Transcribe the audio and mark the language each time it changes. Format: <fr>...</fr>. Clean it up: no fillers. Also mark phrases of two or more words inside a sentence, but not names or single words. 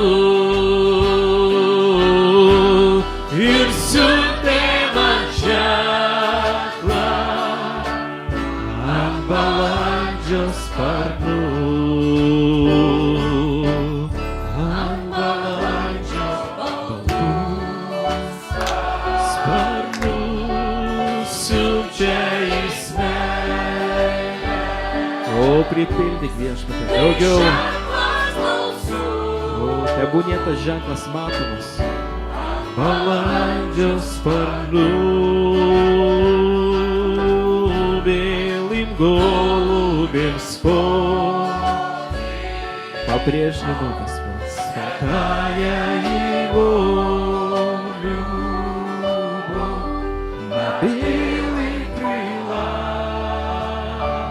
<lt>Ir siuntė man ženklą ant balandžio sparnų, ant balandžio baltų sparnų siunčia jis meilę. O pripildyk Viešpatie daugiau, o tebūnie tas ženklas matomas. Balandžio sparnų,</lt> <ru>белым голубем скот, по-прежнему, Господь, святая Его любовь на белых крылах.</ru>